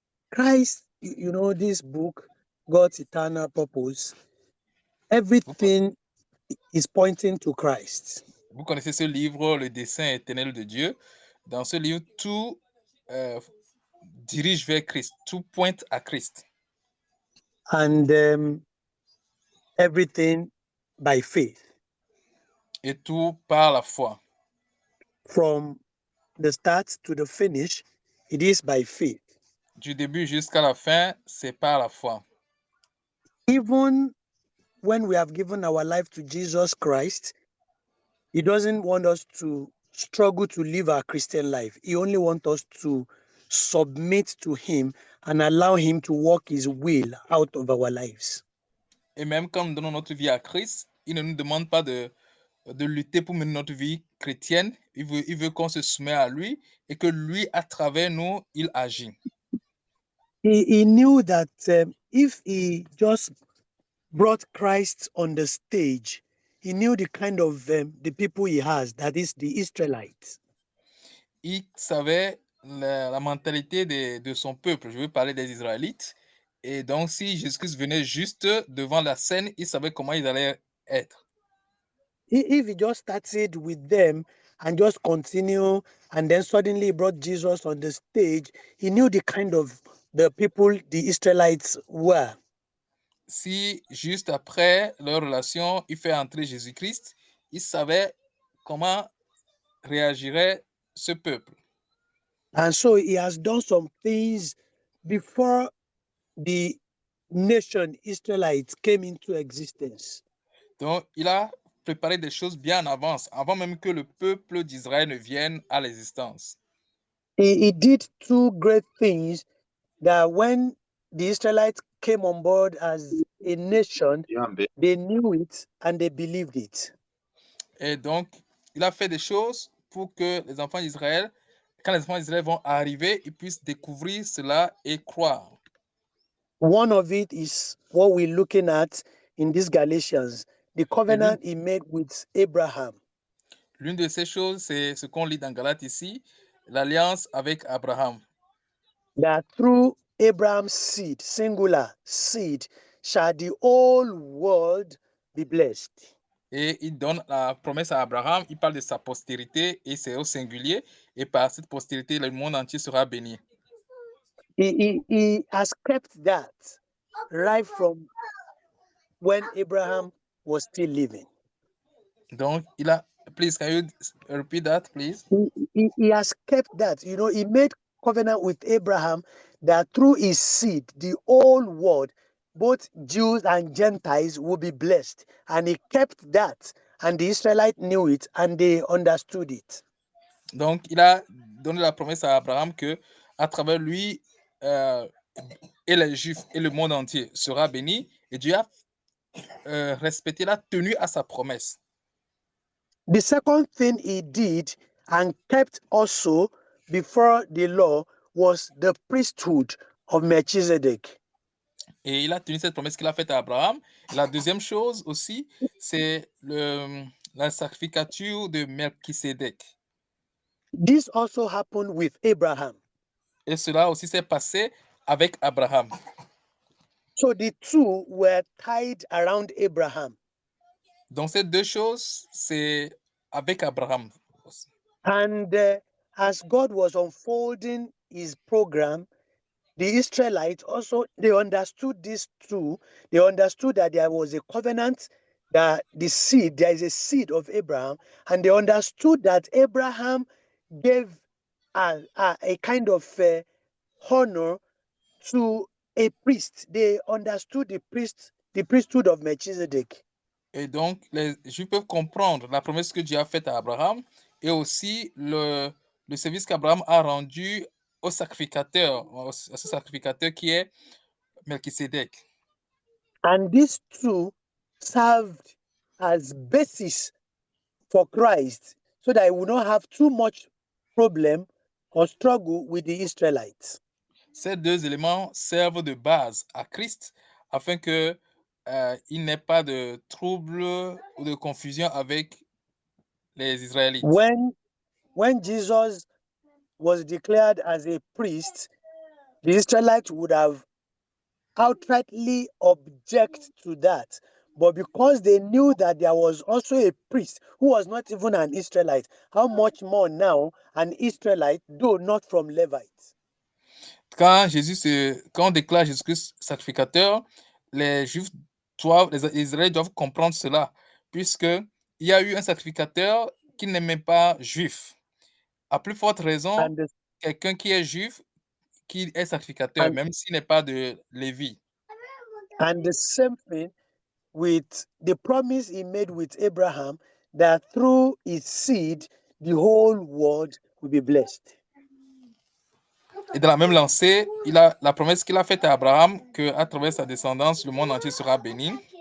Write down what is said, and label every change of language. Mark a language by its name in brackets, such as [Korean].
[English] Christ, you know, this book, God's Eternal Purpose, everything is pointing to Christ. [French] Vous connaissez ce livre, Le dessein éternel de Dieu. Dans ce livre, tout dirige vers Christ, tout pointe à Christ. [English] And everything by faith. [French] Et tout par la foi. [English] From the start to the finish, it is by faith. [French] Du début jusqu'à la fin, c'est par la foi. [English] Even when we have given our life to Jesus Christ, he doesn't want us to struggle to live our Christian life. He only wants us to submit to him and allow him to work his will out of our lives. [French] Et même quand nous donnons notre vie à Christ, il ne nous demande pas de lutter pour mener notre vie chrétienne. Il veut qu'on se soumette à lui et que lui, à travers nous, il agit. [English] He knew that if he just brought Christ on the stage, he knew the kind of the people he has, that is the Israelites. [French] Il savait la mentalité de son peuple. Je veux parler des Israélites. Et donc, si Jésus-Christ venait juste devant la scène, il savait comment ils allaient être. [English] If he just started with them and just continue, and then suddenly brought Jesus on the stage, he knew the kind of the people the Israelites were. [French] Si juste après leur relation, il fait entrer Jésus-Christ, il savait comment réagirait ce peuple. [English] And so he has done some things before the nation Israelites came into existence. [French] Donc, il a préparé des choses bien en avance, avant même que le peuple d'Israël ne vienne à l'existence. [English] He did two great things that when the Israelites came on board as a nation, they knew it and they believed it. [French] Et donc, il a fait des choses pour que les enfants d'Israël, quand les enfants d'Israël vont arriver, ils puissent découvrir cela et croire. [English] One of it is what we're looking at in this Galatians, the covenant he made with Abraham. [French] L'une de ces choses, c'est ce qu'on lit dans Galates ici, l'alliance avec Abraham. [English] That through Abraham's seed, singular seed, shall the whole world be blessed. [French] Et il donne la promesse à Abraham, il parle de sa postérité et c'est au singulier, et par cette postérité, le monde entier sera béni. [English] He has kept that right from when Abraham was still living. [French] Donc, il a, [English] please, can you repeat that, please? He has kept that. You know, he made covenant with Abraham that through his seed, the whole world, both Jews and Gentiles, will be blessed. And he kept that. And the Israelites knew it and they understood it. [French] Donc, il a donné la promesse à Abraham que à travers lui, et les Juifs et le monde entier sera béni. Et Dieu a respecté, la tenue à sa promesse. [English] The second thing he did and kept also before the law was the priesthood of Melchizedek. [French] Et il a tenu cette promesse qu'il a faite à Abraham. La deuxième chose aussi, c'est la sacrificature de Melchisedec. [English] This also happened with Abraham. [French] Et cela aussi s'est passé avec Abraham. [English] So the two were tied around Abraham. [French] Donc ces deux choses, c'est avec Abraham. [English] And as God was unfolding his program, the Israelites also, they understood this too. They understood that there was a covenant, that the seed, there is a seed of Abraham, and they understood that Abraham gave a kind of honor to a priest. They understood the priesthood of Melchizedek. [French] Et donc, les Juifs peuvent comprendre la promesse que Dieu a faite à Abraham et aussi le service qu'Abraham a rendu au sacrificateur, à ce sacrificateur qui est Melchisedec. [English] And these two served as basis for Christ so that he would not have too much problem or struggle with the Israelites. [French] Ces deux éléments servent de base à Christ afin que il n'ait pas de trouble ou de confusion avec les Israélites. [English] When Jesus was declared as a priest, the Israelites would have outrightly object to that. But because they knew that there was also a priest who was not even an Israelite, how much more now an Israelite, though not from Levites? [French] Quand on déclare Jésus-Christ sacrificateur, les Juifs les Israélites doivent comprendre cela, puisque il y a eu un sacrificateur qui n'aimait pas juif. À plus forte raison, [English] And the, [French] quelqu'un qui est juif, qui est sacrificateur, [English] and, [French] même s'il n'est pas de Lévi. [English] and the same thing with the promise he made with Abraham that through his seed, the whole world will be blessed. [French] Et dans la même lancée, il a la promesse qu'il a faite à Abraham qu'à travers sa descendance, le monde entier sera béni.